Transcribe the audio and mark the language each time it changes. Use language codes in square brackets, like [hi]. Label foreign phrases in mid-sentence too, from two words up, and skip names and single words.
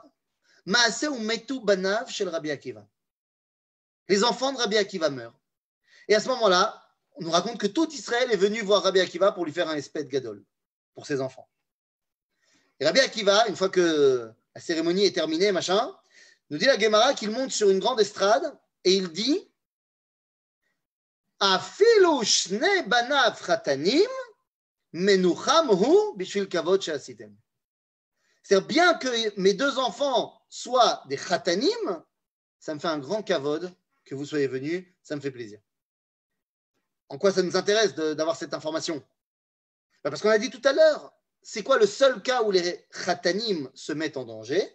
[he] מעשה ומתו בניו [fr] chez le Rabbi Akiva. Les enfants de Rabbi Akiva meurent. Et à ce moment-là, on nous raconte que tout Israël est venu voir Rabbi Akiva pour lui faire un [he] הספד גדול [fr] pour ses enfants. Et Rabbi Akiva, une fois que la cérémonie est terminée, machin, nous dit la Gemara qu'il monte sur une grande estrade et il dit [he] אפילו שני בניו חתנים מנוחם הוא בשביל כבוד שעשיתם. [fr] C'est-à-dire, bien que mes deux enfants soient des chatanim, ça me fait un grand kavod que vous soyez venus, ça me fait plaisir. En quoi ça nous intéresse d'avoir cette information? Parce qu'on a dit tout à l'heure, c'est quoi le seul cas où les khatanim se mettent en danger?